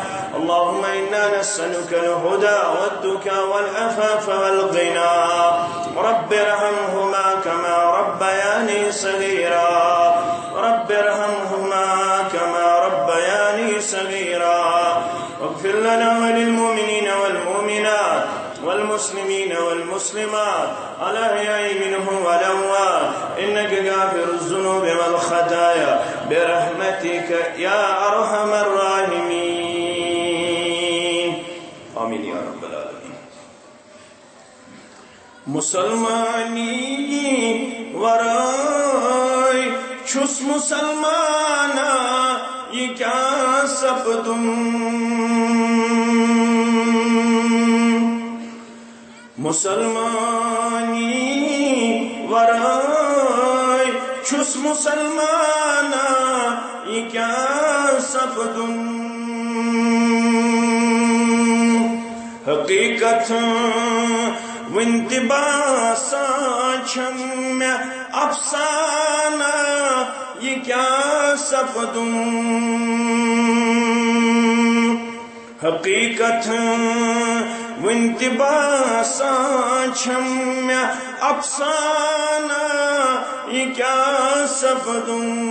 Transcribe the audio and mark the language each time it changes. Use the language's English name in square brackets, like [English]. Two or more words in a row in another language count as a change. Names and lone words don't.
[Arabic] اللهم إنا نسألك الهدى والتقى والعفاف والغنى رب ارحمهما كما ربياني صغيرا رب ارحمهما كما ربياني صغيرا واغفر لنا وللمؤمنين والمؤمنات والمسلمين والمسلمات الأحياء منهم والأموات إنك غافر الذنوب والخطايا برحمتك يا أرحم الراحمين آمين يا رب العالمين [Kashmiri] مسلمانی ورائے چھس مسلمانا یہ کیا سپدم مسلمانی ورائے چھس مسلمانا یہ کیا سپدم حقیقت ونتباسا چھم میں افسانہ یہ کیا سپدم حقیقت ونتباسا چھم میں افسانہ یہ کیا سپدم